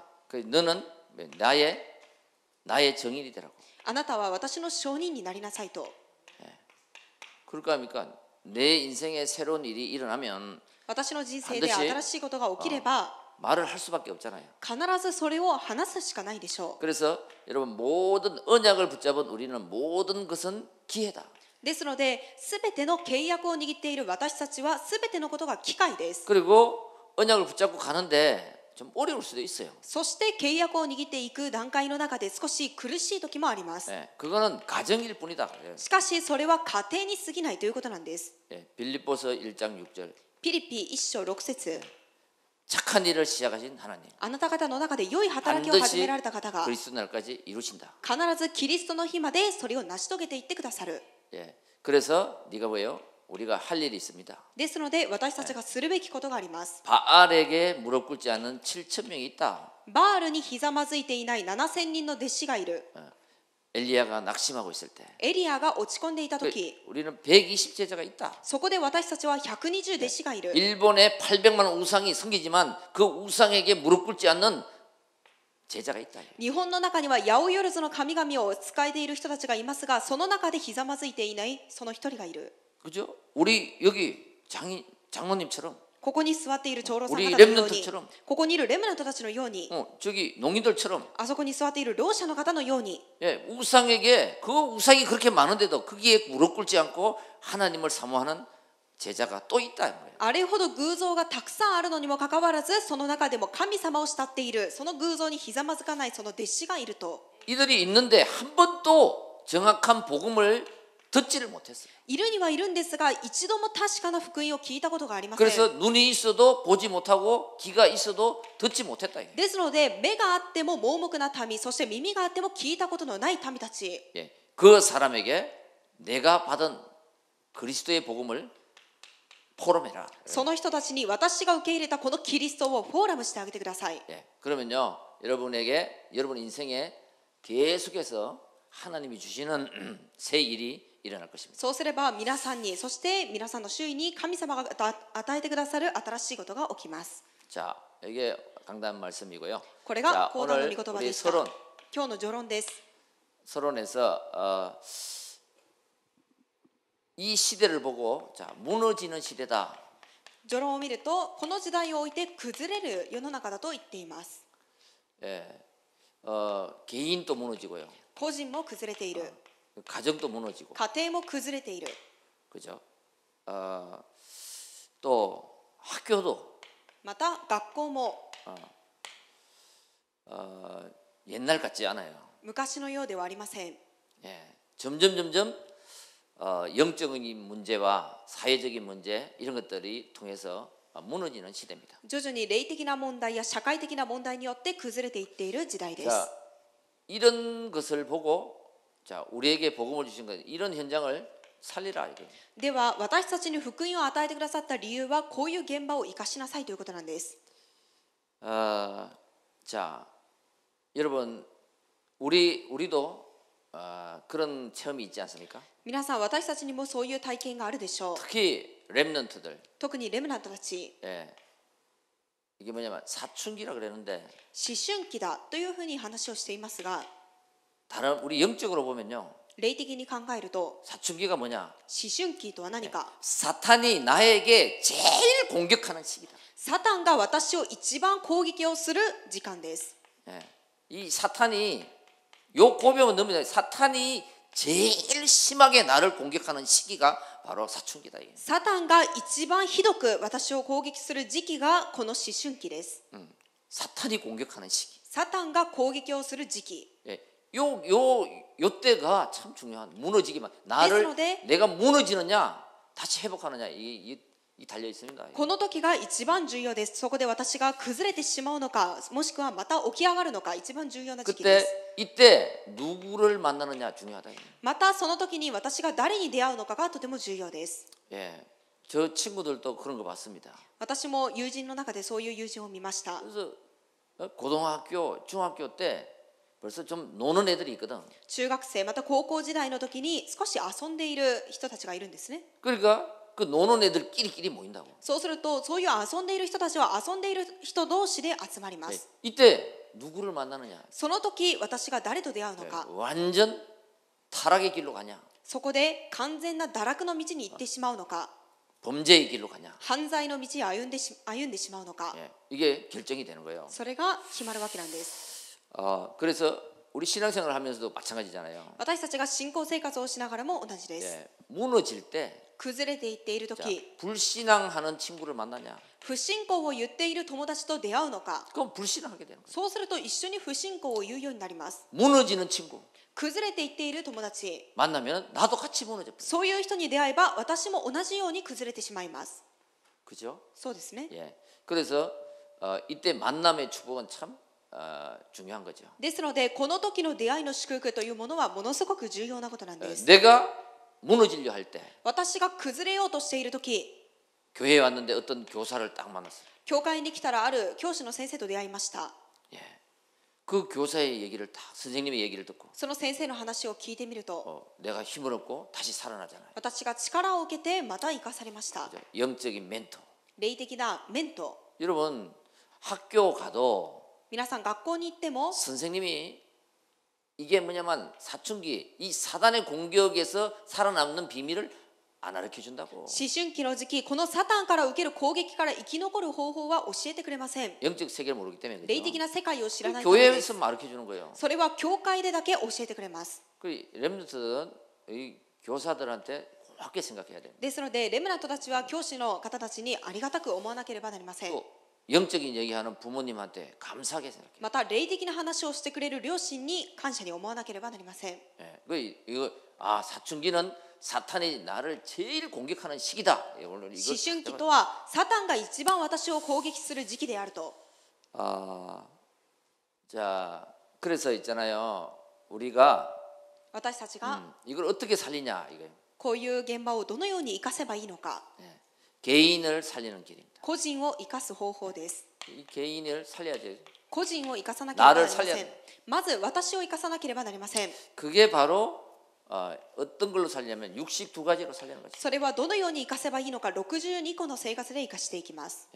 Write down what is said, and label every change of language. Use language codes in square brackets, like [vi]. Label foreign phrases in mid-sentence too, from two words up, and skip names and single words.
[ko] 너는 나의 정인이 되라고. [ja] あなたは私の証人になりなさいと。 [ko] 그러니까 내 인생에 새로운 일이 일어나면 [ja] 私の人生で新しいことが起きれば、 [ko] 말을 할 수밖에 없잖아요. [ja] 必ずそれを話すしかないでしょう。 [ko] 그래서 여러분 모든 언약을 붙잡은 우리는 모든 것은 기회다. [ja] ですので、すべての契約を握っている私たちはすべてのことが機会です。 [ko] 그리고 언약을 붙잡고 가는데 좀 어려울 수도 있어요. [ja] そして契約を握っていく段階の中で少し苦しい時もあります。 [ko] 예, 그거는 가정일 뿐이다. [ja] しかしそれは家庭に過ぎないということなんです。 [ko] 예, 빌립보서 1장 6절 [ja] ピリピ1章6節 [ko] 착한 일을 시작하신 하나님 [ja] あなた方の中で良い働きを始め [ko] 반드시 [ja] られた方が [ko] 그리스도 날까지 이루신다. [ja] 必ずキリストの日までそれを成し遂げていってくださる。 [ko] 예, 그래서 네가 뭐예요? 우리가 할 일이 있습니다. [ja] ですので私たちがするべきことがあります。 [ko] 바알에게 무릎 꿇지 않은 7천 명이 있다. [ja] バールにひざまずいていない7000人の弟子がいる。 [ko] 엘리야가 낙심하고 있을 때 [ja] エリアが落ち込んでいた [ko] 그 [ja] 時、 [ko] 우리는 120 제자가 있다. [ja] そこで私たちは120弟子がいる。 [ko] 일본에 800만 우상이 섬기지만 그 우상에게 무릎 꿇지 않는 제자가 있다. [ja] 日本の中には八百万の神々を仕えている人たちがいますが、その中でひざまずいていないその一人がいる。 [ko] 그죠? 우리 여기 장로님처럼 [ja] ここに座っている長老さん方 [ko] 우리 [ja] のように [ko] 렘넌트처럼 、 [ja] ここにいるレムナントたちのように、 [ko] 저기 농인들처럼 [ja] あそこに座っている老者の方のように、 [ko] 예, 우상에게 그 우상이 그렇게 많은데도 거기에 무릎 꿇지 않고 하나님을 사모하는 제자가 또 있다. [ja] あれほど偶像がたくさんあるのにもかかわらず、その中でも神様を慕っている、その偶像にひざまずかないその弟子がいると。 [ko] 이들이 있는데 한 번도 정확한 복음을 듣지를 못했어요. [ja] いるにはいるんですが、一度も確かな福音を聞いたことがありません。 [ko] 그래서 눈이 있어도 보지 못하고 귀가 있어도 듣지 못했다. [ja] ですので、目があっても盲目な民、そして耳があっても聞いたことのない民たち、 [ko] 예, 그 사람에게 내가 받은 그리스도의 복음을 포럼해라. [ja] その人たちに私が受け入れたこのキリストをフォーラムしてあげてください。 [ko] 예, 그러면요 여러분에게 여러분 인생에 계속해서 하나님이 주시는 새 일이 일어날 것입니다. [ja] そうすれば皆さんに、そして皆さんの周囲に神様が与えてくださる新しいことが起きます。 [ko] 자, 이게 강단 말씀이고요. [ja] これが [ko] 자, [ja] 講談の [ko] 오늘 [ja] 御言葉 [ko] 우리 [ja] でした。 [ko] 서론 [ja] 今日の序論です。 [ko] 서론에서 이 시대를 보고 자 무너지는 시대다. [ja] 序論を見ると、この時代を置いて崩れる世の中だと言っています。 [ko] 예, 개인도 무너지고요. [ja] 個人も崩れている。 [ko] 가정도 무너지고, [ja] 家庭も崩れている。 [ko] 그죠? 또 학교도 [ja] また学校も [ko] 옛날 같지 않아요. [ja] 昔のようではありません。 [ko] 예, 점점 영적인 문제와 사회적인 문제 이런 것들이 통해서 무너지는 시대입니다. [ja] 徐々に霊的な問題や社会的な問題によって崩れていっている時代です。 [ko] 자, 이런 것을 보고 자 우리에게 복음을 주신 것 이런 현장을 살리라 이게. [ja] では私たちに福音を与えてくださった理由はこういう現場を生かしなさいということなんです。 [ko] 자 여러분 우리도 그런 체험이 있지 않습니까? [ja] 皆さん、私たちにもそういう体験があるでしょう。 [ko] 특히 렘넌트들. [ja] 特にレムナントたち、 [ko] 예. 이게 뭐냐면 사춘기라 그러는데 [ja] 思春期だというふうに話をしていますが、 [ko] 다른 우리 영적으로 보면요 [ja] 霊的に考えると [ko] 사춘기가 뭐냐? [ja] 思春期とは何か、 [ko] 사탄이 나에게 제일 공격하는 시기다. [ja] サタンが私を一番攻撃をする時間です。 [ko] 예. 이 사탄이 요 고백은 넘니다. 사탄이 제일 심하게 나를 공격하는 시기가 바로 사춘기다. [ja] サタンが一番ひどく私を攻撃する時期がこの思春期です。 [ko] 사탄이 공격하는 시기. [ja] サタンが攻撃をする時期。 [ko] 예. 요 때가 참 중요한 무너지기만 나를 그래서 내가 무너지느냐 다시 회복하느냐 이 달려 있습니다. [ja] この時が一番重要です。そこで私が崩れてしまうのか、もしくはまた起き上がるのか、一番重要な時期で [ko] 그때 [ja] す。 [ko] 이때 누구를 만나느냐 중요하다. [ja] またその時に私が誰に出会うのかがとても重要です。 [ko] 예. 저 친구들도 그런 거 봤습니다. [ja] 私も友人の中でそういう友人を見ました。 [ko] 그래서 고등학교, 중학교 때 벌써 좀 노는 애들이 있거든. [ja] 中学生また高校時代の時に少し遊んでいる人たちがいるんですね。 [ko] 그러니까 그 노는 애들끼리 모인다고. [ja] そうすると、そういう遊んでいる人たちは遊んでいる人同士で集まりま [ko] 예. [ja] す。 [ko] 이때 누구를 만나느냐? [ja] その時私が誰と出会うのか、 [ko] 완전 타락의 길로 가냐? [ja] そこで完全な堕落の道に行ってしまうのか、 [ko] 범죄의 길로 가냐. [ja] 犯罪の道を歩んでしまうのか、 [ko] 예, 이게 결정이 되는 거예요. [ja] それが決まるわけなんです。 [ko] 그래서 우리 신앙생활을 하면서도 마찬가지잖아요. [ja] 私たちが信仰生活をしながらも同じです。 [ko] 예, 무너질 때 [ja] 崩れていっている [ko] 자, [ja] 時、 [ko] 불신앙하는 친구를 만나냐? [ja] 不信仰を言っている友達と出会うのか、 [ko] 그럼 불신앙하게 되는 거예요. [ja] そうすると一緒に不信仰を言うようになります。 [ko] 무너지는 친구 [ja] 崩れていっている友達、 [ko] 만나면 나도 같이 무너져 버려. [ja] そういう人に出会えば私も同じように崩れてしまいます。 [ko] 그죠? [ja] そうですね。 [ko] 예. 그래서 이때 만남의 축복은 참 중요한 거죠. [ja] ですのでこの時の出会いの祝福というものはものすごく重要なことなんです。 [ko] 내가 무너지려 할 때 [ja] 私が崩れようとしている時、 [ko] 교회에 왔는데 어떤 교사를 딱 만났어요. [ja] 教会に来たらある教師の先生と出会いました。 [ko] 예. 그 교사의 얘기를 딱 선생님의 얘기를 듣고 [ja] その先生の話を聞いてみると、 [ko] 내가 힘을 얻고 다시 살아나잖아요. [ja] 私が力を受けてまた生かされました。 [ko] 그죠? 영적인 멘토. [ja] 霊的なメント。 [ko] 여러분 학교 가도 [ja] 皆さん学校に行っても [ko] 선생님이 이게 뭐냐면 사춘기 이 사단의 공격에서 살아남는 비밀을 안 가르쳐 준다고. [ja] 思春期の時期、このサタンから受ける攻撃から生き残る方法は教えてくれません。 [ko] 영적 세계를 모르기 때문에 [ja] 霊的 [ko] 그죠? [ja] な世界を知らないためで [ko] 교회에서 [ja] す。 [ko] 가르쳐 주는 거예요. [ja] それは教会でだけ教えてくれます。 [ko] 그 렘넌트는 이 교사들한테 고맙게 생각해야 돼요. [ja] ですのでレムナントたちは教師の方たちにありがたく思わなければなりません。 [ko] 또 영적인 얘기하는 부모님한테 감사하게 생각해요. [ja] また霊的な話をしてくれる両親に感謝に思わなければなりません。 [ko] 예, 이거 사춘기는 사탄이 나를 제일 공격하는 시기다. 오늘 [ja] 思 [ko] 이거 [ja] 春期とはサタンが一番私を攻撃する時期であると。 [ko] 자, 그래서 있잖아요. 우리가 [ja] 私たちが [ko] 이걸 어떻게 살리냐 이거예요. [ja] こういう現場をどのように生かせばいいのか、 [ko] 예, 개인을 살리는 길입니다. [ja] 個人を生かす方法です。 [ko] 이 개인을 살려야죠. [ja] 個人を生かさなければなりま [ko] 나를 [ja] せ [ko] 살려야 [ja] ん [ko] 돼 。 [ja] まず私を生かさなければなりません。 [ko] 그게 바로 어떤 걸로 살려면 62가지로 살리는 거죠. [ja] それはどのように生かせばいいのか、62個の生活で生かしていきます。